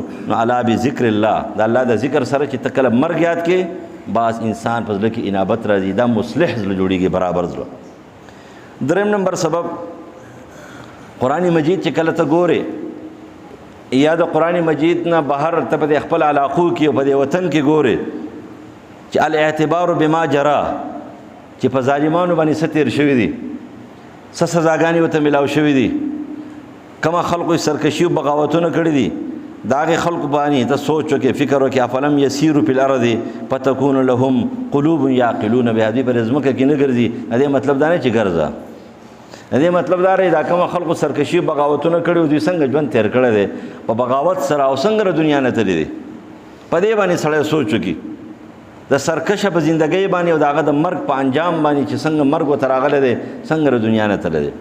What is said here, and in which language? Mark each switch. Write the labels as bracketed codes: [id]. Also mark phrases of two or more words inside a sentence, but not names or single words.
[ps] نو [ar] الا بذکر الله، [ps] د الله د ذکر سره چې ته کله مرګ یاد کې بعض انسان په زړه کې انابت راځي، دا مصلح زړه جوړېږي، برابر زړه. دریم نمبر سبب قرآن مجید چې کله ته ګورې یا د قرآن مجید نه بهر ته په خپل علاقو کې او په وطن کې ګورې چې [ar] الاعتبار بما جرا، [ps] چې په ظالمانو باندې څه تېر شوي دي، څه سزاګانې ورته میلاو شوي دي، کومه خلقو سرکشي او بغاوتونه کړي دي، د هغې خلقو باندې ته سوچ وکړې، فکر وکړې. [ar] افلم یسیرو فی الارض فتکون لهم قلوب یعقلون بها، [ps] دوی پر ځمکه کې نه ګرځي. د دې مطلب دا نه چې ګرځه، د دې مطلب دا دی دا کومه خلقو سرکشي بغاوتونه کړي او دوی څنګه ژوند تېر کړی دی په بغاوت سره، او څنګه دنیا نه تللی دی. په دې باندې سړی سوچ وکړي د سرکشه په زندګۍ باندې او د هغه د مرګ په انجام باندې چې څنګه مرګ ورته راغلی دی، څنګه دنیا نه تللی دی.